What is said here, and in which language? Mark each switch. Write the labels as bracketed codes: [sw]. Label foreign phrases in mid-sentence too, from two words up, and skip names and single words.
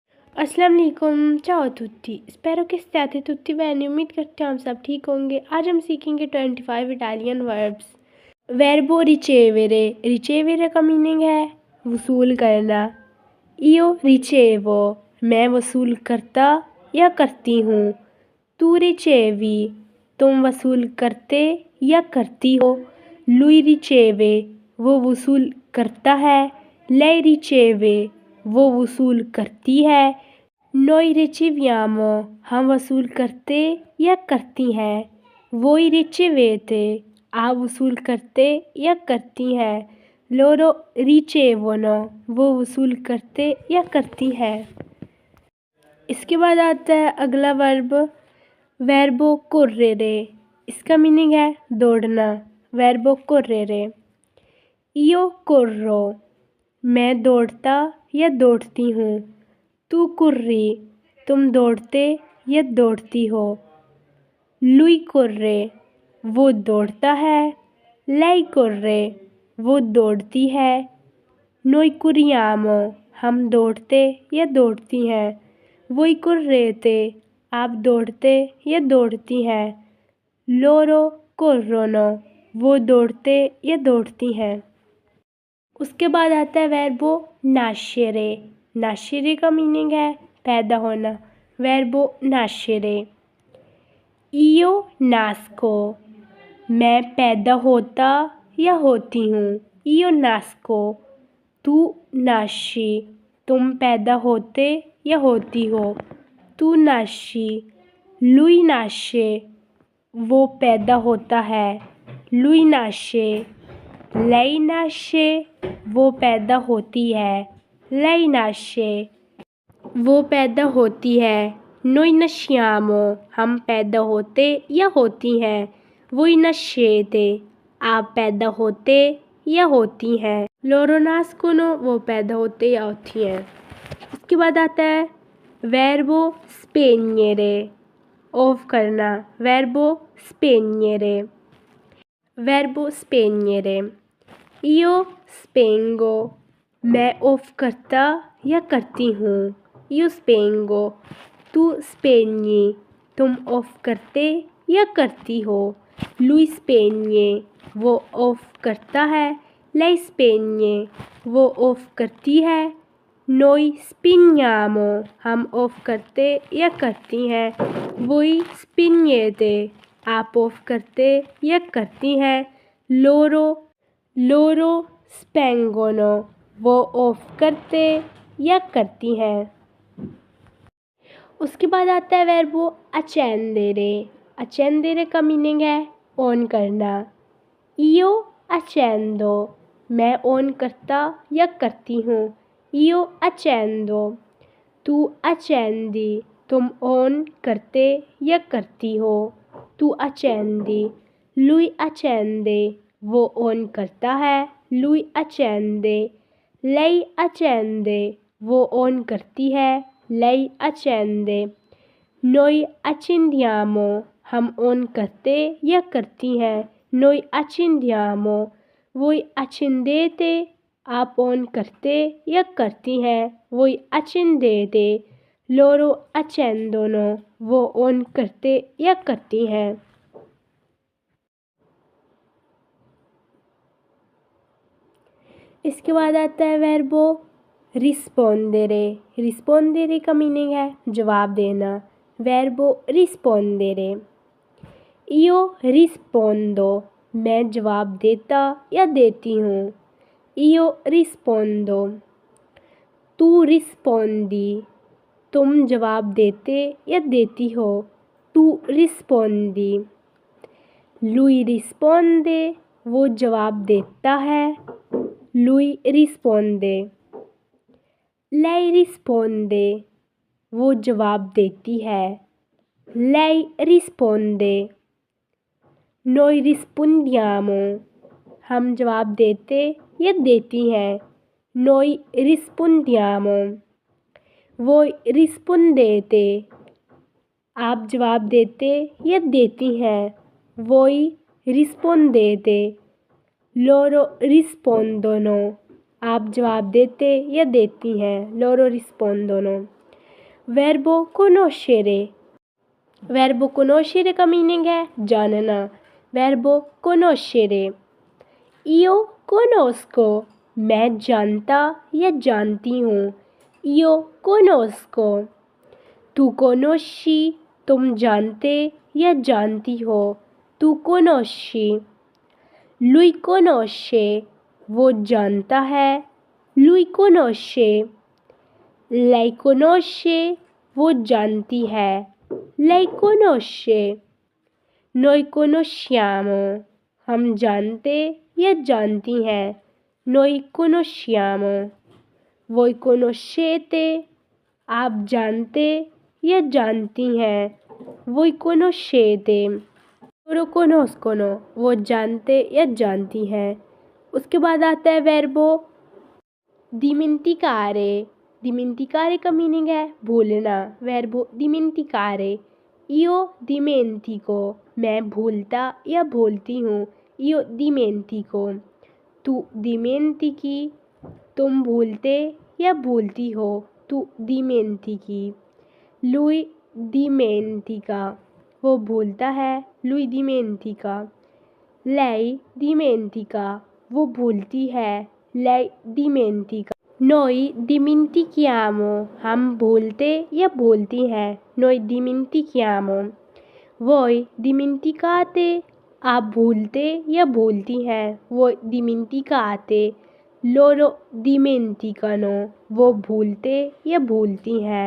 [ar] السلام عليكم, [it] ciao a tutti, spero che stiate tutti bene, [hi] उम्मीद करते हैं हम सब ठीक होंगे। आज हम सीखेंगे 25 [en] Italian verbs. [it] verbo ricevere, [hi] रिचेवेरे का मीनिंग है वसूल करना। [it] io ricevo, [hi] मैं वसूल करता या करती हूँ। [it] tu ricevi, [hi] तुम वसूल करते या करती हो। [it] lui riceve, [hi] वो वसूल करता है। [it] lei riceve, [hi] वो वसूल करती है। [it] noi riceviamo, [hi] हम वसूल करते या करती हैं। [it] voi ricevete, [hi] आप वसूल करते या करती हैं। [it] loro ricevono, [hi] वो वसूल करते या करती हैं। इसके बाद आता है अगला वर्ब [it] verbo correre. [hi] इसका मीनिंग है दौड़ना। [it] verbo correre, io corro, [hi] मैं दौड़ता या दौड़ती हूँ। [it] tu corri, [hi] तुम दौड़ते या दौड़ती हो। [it] lui corre, [hi] वो दौड़ता है। [it] lei corre, [hi] वो दौड़ती है। [it] noi corriamo, [hi] हम दौड़ते या दौड़ती हैं। [it] voi correte, [hi] आप दौड़ते या दौड़ती हैं। [it] loro corrono, [hi] वो दौड़ते या दौड़ती हैं। उसके बाद आता है [it] verbo nascere. [hi] नाशेरे का मीनिंग है पैदा होना। [it] verbo nascere, [hi] io nasco, मैं पैदा होता या होती हूँ। [it] io nasco, tu nasci, [hi] तुम पैदा होते या होती हो। [it] tu nasci, lui nasce, [hi] वो पैदा होता है। [it] lui nasce, lei nasce, [hi] वो पैदा होती है। [it] lei nasce, [hi] वो पैदा होती है। [it] noi nasciamo, [hi] हम पैदा होते या होती हैं। [it] voi nascete, [hi] आप पैदा होते या होती हैं। [it] loro nascono, [hi] वो पैदा होते या होती हैं। इसके बाद आता है [it] verbo spegnere, [hi] ऑफ करना। [it] verbo spegnere, verbo spegnere, io spengo, [hi] मैं ऑफ करता या करती हूँ। [it] io spengo, tu spegni, [hi] तुम ऑफ करते या करती हो। [it] lui spegne, [hi] वो ऑफ करता है। [it] lei spegne, [hi] वो ऑफ करती है। [it] noi spegniamo, [hi] हम ऑफ करते या करती हैं। [it] voi spegnete, [hi] आप ऑफ करते या करती हैं। [it] loro spengono, [hi] वो ऑफ करते या करती हैं। उसके बाद आता है [it] verbo accendere. [hi] accendere का मीनिंग है ऑन करना। [it] io accendo, [hi] मैं ऑन करता या करती हूँ। [it] io accendo, tu accendi, [hi] तुम ऑन करते या करती हो। [it] tu accendi, lui accende, [hi] वो ऑन करता है। [it] lui accende, lei accende, [hi] वो ऑन करती है। [it] lei accende, noi accendiamo, [hi] हम ऑन करते या करती हैं। [it] noi accendiamo, voi accendete, [hi] आप ऑन करते या करती हैं। [it] voi accendete, loro accendono, [hi] वो ऑन करते या करती हैं। इसके बाद आता है [it] verbo rispondere. [hi] रिस्पोंडेरे का मीनिंग है जवाब देना। [it] verbo rispondere, io rispondo, [hi] मैं जवाब देता या देती हूँ। [it] io rispondo, tu rispondi, [hi] तुम जवाब देते या देती हो। [it] tu rispondi, lui risponde, [hi] वो जवाब देता है। [it] lui risponde, lei risponde, [hi] वो जवाब देती है। [it] lei risponde, noi rispondiamo, [hi] हम जवाब देते या देती हैं। [it] noi rispondiamo, voi rispondete, [hi] आप जवाब देते या देती हैं। [it] voi rispondete, loro rispondono, [hi] आप जवाब देते या देती हैं। [it] loro rispondono। Verbo conoscere. Verbo conoscere [hi] का मीनिंग है जानना। [it] Verbo conoscere. Io conosco. [hi] मैं जानता या जानती हूँ। [it] Io conosco. Tu conosci. [hi] तुम जानते या जानती हो। [it] Tu conosci. Lui conosce. [hi] वो जानता है। [it] Lui conosce. Lei conosce. [hi] वो जानती है। [it] Lei conosce. Noi conosciamo. [hi] हम जानते या जानती हैं। [it] Noi conosciamo. Voi conoscete. [hi] आप जानते या जानती हैं। [it] Voi conoscete. Loro conoscono. [hi] वो जानते या जानती हैं। उसके बाद आता है [it] verbo dimenticare. [hi] Dimenticare का मीनिंग है भूलना। [it] Verbo dimenticare. Io dimentico. [hi] मैं भूलता या भूलती हूँ। [it] Io dimentico. Tu dimentichi. [hi] तुम भूलते या भूलती हो। [it] Tu dimentichi. Lui dimentica. [hi] वो भूलता है। [it] Lui dimentica. Lei dimentica. [hi] वो भूलती है। [it] Lei dimentica. Noi dimentichiamo. [hi] हम भूलते या भूलती हैं। [it] Noi dimentichiamo. Voi dimenticate. [hi] आप भूलते या भूलती हैं। [it] Voi dimenticate. Loro dimenticano. [hi] वो भूलते या भूलती हैं।